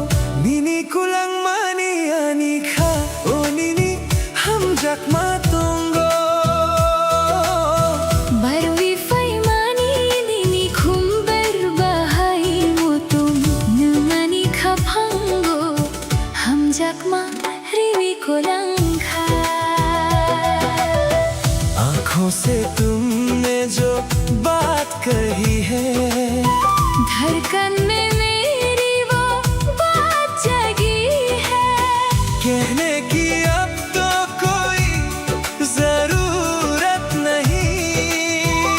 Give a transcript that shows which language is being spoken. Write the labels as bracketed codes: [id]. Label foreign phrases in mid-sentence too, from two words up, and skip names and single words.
[trp] Nini kulang mani ani ka o nini hamjak matongo. Barwi fai mani nini khumbar bahai mutum nungani khapango ham jakma riwi kolangkha. [hi] आँखों से तुमने जो बात कही है, धड़कन में मेरी वो बात जगी है. कहने की अब तो कोई जरूरत नहीं.